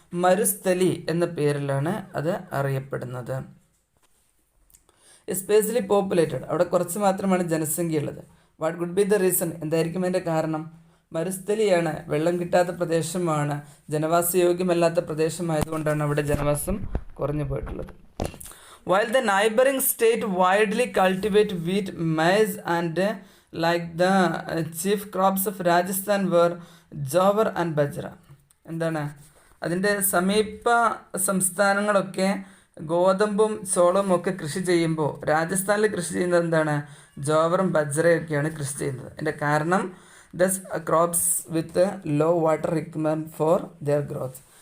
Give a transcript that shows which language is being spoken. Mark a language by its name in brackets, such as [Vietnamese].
[Malayalam] മരുസ്ഥലി എന്ന പേരിലാണ് അത് അറിയപ്പെടുന്നത്. എസ്പെഷ്യലി പോപ്പുലേറ്റഡ്, അവിടെ കുറച്ച് മാത്രമാണ് ജനസംഖ്യ ഉള്ളത്. [English] What could be the reason? [Malayalam] എന്തായിരിക്കും അതിൻ്റെ കാരണം? മരുസ്ഥലിയാണ്, വെള്ളം കിട്ടാത്ത പ്രദേശമാണ്, ജനവാസയോഗ്യമല്ലാത്ത പ്രദേശമായതുകൊണ്ടാണ് അവിടെ ജനവാസം കുറഞ്ഞു പോയിട്ടുള്ളത്. [English] While the neighboring state widely cultivate wheat, maize and like the chief crops of Rajasthan were jowar and bajra. [Malayalam] എന്താണ് അതിൻ്റെ സമീപ സംസ്ഥാനങ്ങളൊക്കെ ഗോതമ്പും ചോളവും ഒക്കെ കൃഷി ചെയ്യുമ്പോൾ രാജസ്ഥാനിൽ കൃഷി ചെയ്യുന്നത് എന്താണ്? ജോവറും ബജ്രയൊക്കെയാണ് കൃഷി ചെയ്യുന്നത്. അതിൻ്റെ കാരണം [English] Thus crops with low water requirement for their growth.